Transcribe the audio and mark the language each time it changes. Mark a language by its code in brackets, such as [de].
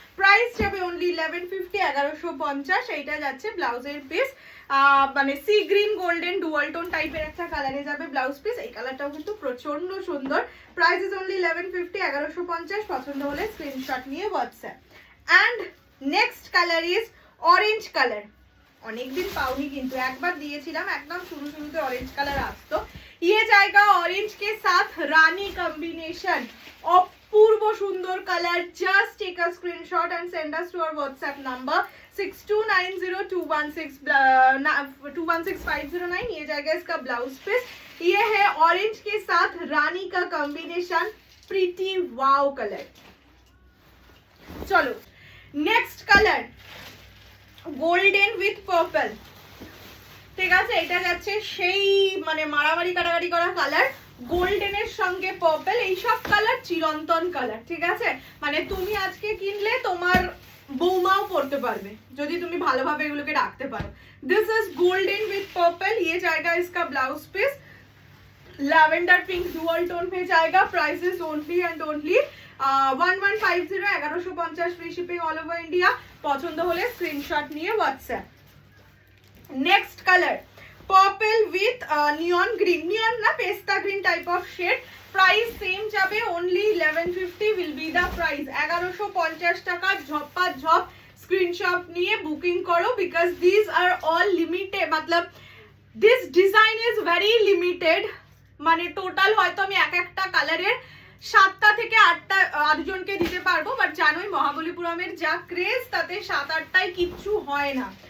[bn] Price যাবে only 1150 1150। এইটা যাচ্ছে ব্লাউজের পিস, মানে sea green golden dual tone টাইপের একটা কালারে যাবে ব্লাউজ পিস। এই কালারটাও কিন্তু প্রচন্ড সুন্দর। [en] Price is only 1150 1150। [bn] পছন্দ হলে স্ক্রিনশট নিয়ে WhatsApp. [en] And next colour is orange colour. [bn] অনেকদিন পাওনি কিন্তু, একবার দিয়েছিলাম একদম শুরুতে অরেঞ্জ কালার আসতো। [hi] ये जाएगा ऑरेंज के साथ रानी कॉम्बिनेशन, अपूर्व सुंदर colour. [en] Just take a screenshot and send us to our WhatsApp number 6290216509। [hi] ये जाएगा इसका ब्लाउज पीस। ये है ऑरेंज के साथ रानी का कॉम्बिनेशन, प्रीटी वाओ कलर। चलो next colour golden with purple. [bn] ঠিক আছে, এটা যাচ্ছে সেই মানে মারামারি কাটাকাটি করা কালার, গোল্ডেনের সঙ্গে পার্পল। এই সব কালার চিরন্তন কালার। ঠিক আছে, মানে তুমি আজকে কিনলে তোমার বৌমাও পড়তে পারবে যদি তুমি ভালোভাবে এগুলোকে রাখতে পারো। [en] This is golden with purple. [hi] ये जाएगा इसका blouse piece lavender pink dual tone में जाएगा। [en] Price is only and only 1150 1150। Free shipping all over India. [bn] পছন্দ হলে স্ক্রিনশট নিয়ে WhatsApp. [hi] Next colour purple with neon green, नियन ना pista green type of shade. Price same जाबे only 1150 [en] Will be the price. [bn] 1150 টাকা ঝপা ঝপ screenshot নিয়ে booking করো [en] because this are all limited, [bn] मतलब [en] This design is very limited. [bn] মানে total হয়তো আমি এক একটা কালারের 7টা থেকে 8টা 8 জনকে দিতে পারবো, বাট জানোই মহাবলীপুরমের যা ক্রেজ, তাতে 7-8টাই কিচ্ছু হয় না।